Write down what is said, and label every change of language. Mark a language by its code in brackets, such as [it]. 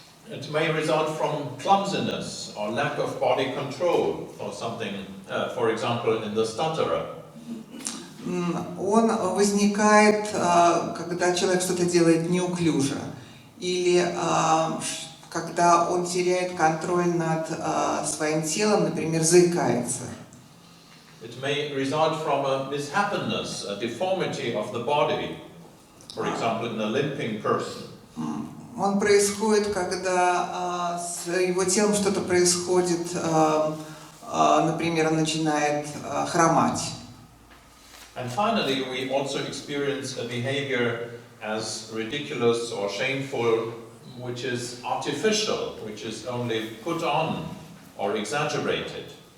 [en] It may result from clumsiness or lack of body control or something, for example, in the stutterer. [ru] Он возникает, когда человек что-то делает неуклюже, или когда он теряет контроль над своим телом, например, заикается. [en] It may result from a mishappenness, a deformity of the body, for example, in a limping person. [ru] Он происходит, когда с его телом что-то происходит, например, он начинает хромать. [en] And finally, we also experience a behavior as ridiculous or shameful, which is artificial, which is only put on or exaggerated.